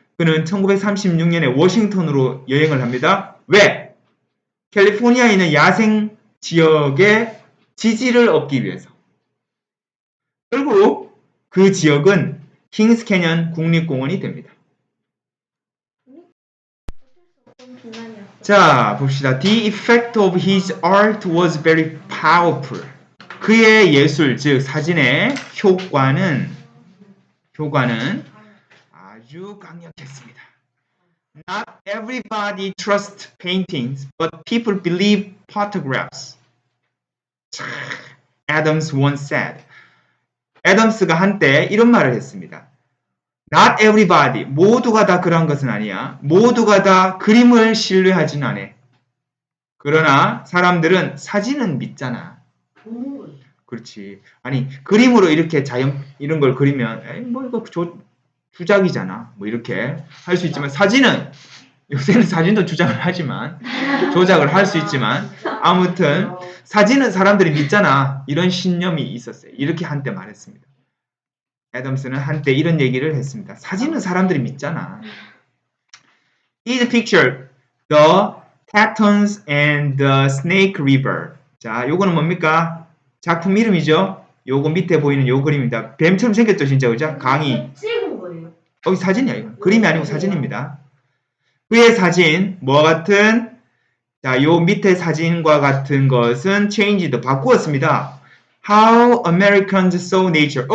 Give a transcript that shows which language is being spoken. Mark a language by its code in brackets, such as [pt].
[ko] 그는 1936년에 워싱턴으로 여행을 합니다. 왜? 캘리포니아에 있는 야생 지역의 지지를 얻기 위해서. 결국 그 지역은 킹스 캐년 국립공원이 됩니다. 자, 봅시다. [en] The effect of his art was very powerful. [ko] 그의 예술, 즉 사진의 효과는 아주 강력했습니다. [en] Not everybody trusts paintings, but people believe photographs. Adams once said. [ko] 애덤스가 한때 이런 말을 했습니다. [en] Not everybody, [ko] 모두가 다 그런 것은 아니야. 모두가 다 그림을 신뢰하지는 않아. 그러나 사람들은 사진은 믿잖아. 그렇지. 아니 그림으로 이렇게 자연 이런 걸 그리면 에이, 뭐 이거 주작이잖아. 뭐 이렇게 할 수 있지만 사진은 요새는 사진도 주작을 하지만 조작을 할 수 있지만 아무튼 사진은 사람들이 믿잖아. 이런 신념이 있었어요. 이렇게 한때 말했습니다. 애덤스는 한때 이런 얘기를 했습니다. 사진은 사람들이 믿잖아. [en] Is picture the Tetons and the Snake River. [ko] 자, 요거는 뭡니까? 작품 이름이죠. 요거 밑에 보이는 요 그림입니다. 뱀처럼 생겼죠, 진짜 그죠? 강이. 찍은 거예요. 여기 사진이야, 이거. 그림이 아니고 사진입니다. 그의 사진, 뭐와 같은? 자, 요 밑에 사진과 같은 것은 [en] changed, [ko] 바꾸었습니다. [en] How Americans saw nature.